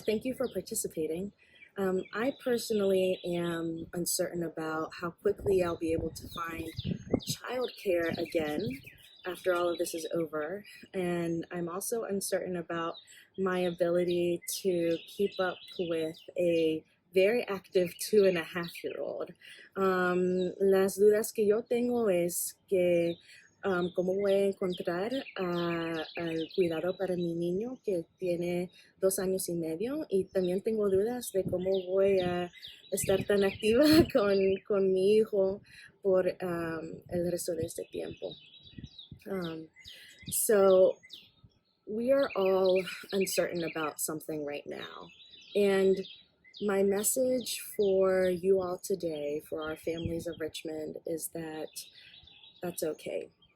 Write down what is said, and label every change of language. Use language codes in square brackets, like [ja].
[en] Thank you for participating. I personally am uncertain about how quickly I'll be able to find childcare again after all of this is over. And I'm also uncertain about my ability to keep up with a very active 2.5-year-old. [es] Las dudas que yo tengo es que cómo voy a encontrar al cuidado para mi niño que tiene 2 años y medio, y también tengo dudas de cómo voy a estar tan activa con mi hijo por el resto de este tiempo. [en] So we are all uncertain about something right now. And my message for you all today, for our families of Richmond, is that that's okay.